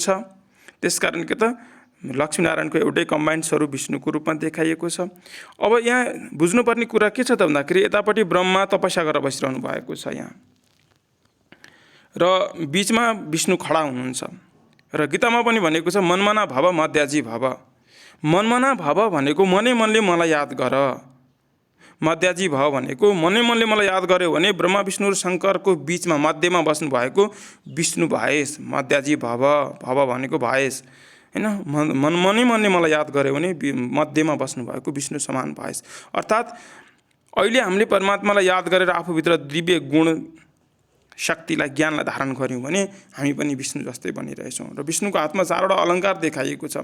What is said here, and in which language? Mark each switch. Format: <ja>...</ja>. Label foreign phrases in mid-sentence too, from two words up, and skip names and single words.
<ne>त्यसकारण के त लक्ष्मीनारायणको एउटै कम्बाइन्ड स्वरूप विष्णुको रूपमा देखाइएको छ। अब यहाँ बुझ्नुपर्ने कुरा के छ त भन्दाखेरि यतापट्टि ब्रह्मा तपस्या गरेर बसिरहनु भएको छ यहाँ र बीचमा विष्णु खडा हुनुहुन्छ र गीतामा पनि भनेको छ</ne> <sa>मनमना भव मध्याजी भव। मनमना भव</sa> <ne>भनेको मनै मनले मलाई याद गर,</ne> <sa>मध्याजी भव</sa> <ne>भनेको मनै मनले मलाई याद गर्यो भने ब्रह्मा विष्णु र शङ्करको बीचमा मध्यमा बस्नु भएको विष्णु भएस,</ne> <sa>मध्याजी भव,</sa> <ne>भव भनेको भएस होइन। मनै मनले मलाई याद गर्यो भने मध्यमा बस्नु भएको विष्णु समान भएस। अर्थात् अहिले हामीले परमात्मालाई याद गरेर आफूभित्र दिव्य गुण शक्तिलाई ज्ञानलाई धारण गऱ्यौँ भने हामी पनि विष्णु जस्तै बनिरहेछौँ र विष्णुको हातमा चारवटा अलङ्कार देखाइएको छ।</ne>